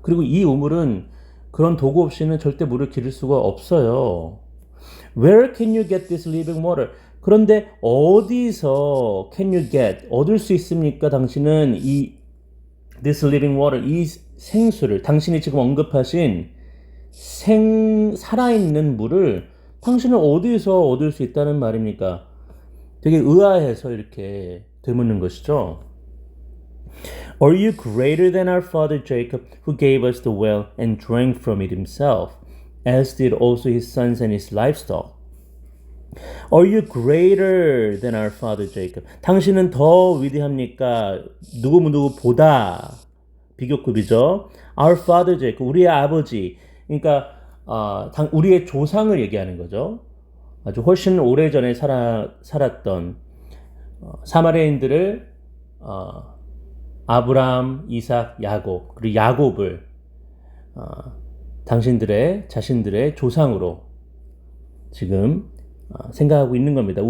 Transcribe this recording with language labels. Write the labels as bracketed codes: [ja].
[ko] 그리고 이 우물은 그런 도구 없이는 절대 물을 기를 수가 없어요. [en] Where can you get this living water? [ko] 그런데 어디서 [en] can you get, [ko] 얻을 수 있습니까? 당신은 이 [en] this living water, [ko] 이 생수를, 당신이 지금 언급하신 살아있는 물을 당신은 어디서 얻을 수 있다는 말입니까? 되게 의아해서 이렇게 되묻는 것이죠. [en] Are you greater than our father Jacob, who gave us the well and drank from it himself, as did also his sons and his livestock? Are you greater than our father Jacob? [ko] 당신은 더 위대합니까? 누구보다 비교급이죠. [en] Our father Jacob, [ko] 우리의 아버지. 그러니까 우리의 조상을 얘기하는 거죠. 아주 훨씬 오래전에 살았던 사마리아인들을 아브라함, 이삭, 야곱, 그리고 야곱을 자신들의 조상으로 지금 생각하고 있는 겁니다.